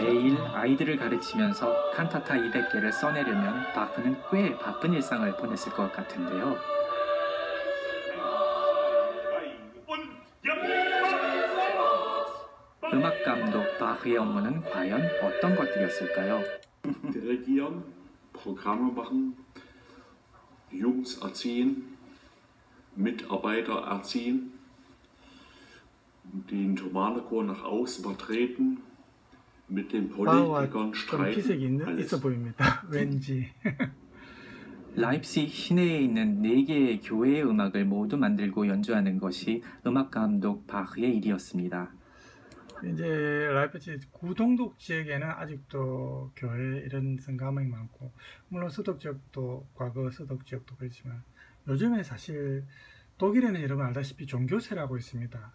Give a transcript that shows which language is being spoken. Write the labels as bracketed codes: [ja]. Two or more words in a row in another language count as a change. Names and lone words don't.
[ko] 매일 아이들을 가르치면서 칸타타 200개를 써내려면 바흐는 꽤 바쁜 일상을 보냈을 것 같은데요. 음악 감독 바흐의 업무는 과연 어떤 것들이었을까요? [de] Dirigieren, Programme machen, Jungs erziehen, Mitarbeiter erziehen, den Thomanerchor nach außen vertreten, mit den Politikern [ko] 좀 피색이 [de] streiten, [ko] 있어 보입니다. 왠지. 라입시히 시내에 있는 4개의 교회의 음악을 모두 만들고 연주하는 것이 음악 감독 바흐의 일이었습니다. 이제 라이프치히 구동독 지역에는 아직도 교회 이런 성가명이 많고, 물론 서독 지역도 과거 서독 지역도 그렇지만 요즘에 사실 독일에는 여러분 알다시피 종교세라고 있습니다.